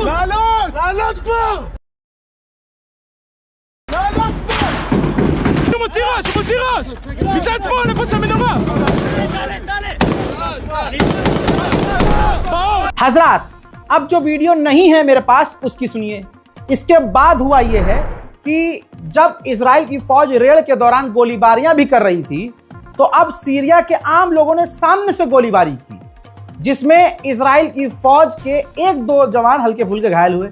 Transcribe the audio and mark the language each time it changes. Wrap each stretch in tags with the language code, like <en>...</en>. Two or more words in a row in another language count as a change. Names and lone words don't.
<he>לעלות כבר! הוא מוציא ראש! מצד שמאל, איפה שהמנורה!</he> <hi>हजरात, अब जो वीडियो नहीं है मेरे पास उसकी सुनिए। इसके बाद हुआ यह है कि जब इजराइल की फौज रेड के दौरान गोलीबारियां भी कर रही थी, तो अब सीरिया के आम लोगों ने सामने से गोलीबारी की, जिसमें इजराइल की फौज के एक दो जवान हल्के फुल्के घायल हुए।</hi>